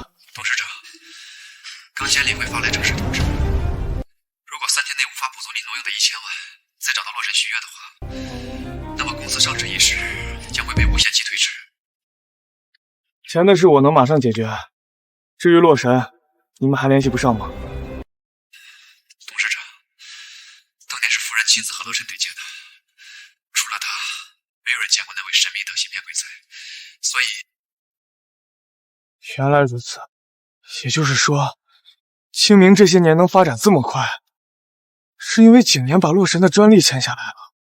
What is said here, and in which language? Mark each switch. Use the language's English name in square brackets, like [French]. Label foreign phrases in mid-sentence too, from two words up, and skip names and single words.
[Chinese] 董事長，剛先領會發來正式通知，如果3天內無法補足你挪用的1000萬，再找到洛神續約的話，那麼公司上市一事將會被無限期推遲。錢的事我能馬上解決，至於洛神，你們還聯繫不上嗎？董事長，親自和洛尘對接的，除了他，沒有人見過那位神秘的芯片鬼才，所以…… 原來如此，也就是說，清明這些年能發展這麼快，是因為景年把洛神的專利簽下來了。